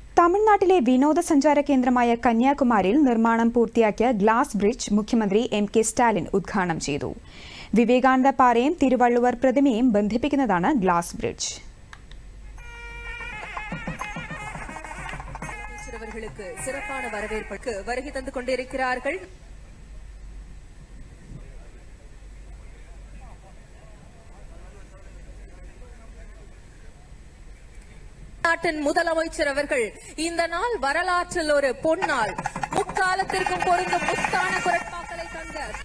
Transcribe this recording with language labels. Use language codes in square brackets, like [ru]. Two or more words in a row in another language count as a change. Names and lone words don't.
[ml] തമിഴ്നാട്ടിലെ വിനോദസഞ്ചാര കേന്ദ്രമായ കന്യാകുമാരിയിൽ നിർമ്മാണം പൂർത്തിയാക്കിയ ഗ്ലാസ് ബ്രിഡ്ജ് മുഖ്യമന്ത്രി എം.കെ. സ്റ്റാലിൻ ഉദ്ഘാടനം ചെയ്തു. വിവേകാനന്ദ പാറയും തിരുവള്ളുവർ പ്രതിമയും ബന്ധിപ്പിക്കുന്നതാണ് ഗ്ലാസ് ബ്രിഡ്ജ്. [ta] சிறப்பான வரவேற்புக்கு வருகை தந்து கொண்டிருக்கிறார்கள். நாட்டின் முதலமைச்சர் அவர்கள் இந்த நாள் வரலாற்றில் ஒரு பொன்னாள், முக்காலத்திற்கும் பொருந்தும் முத்தான குரட்பாக்களை தந்த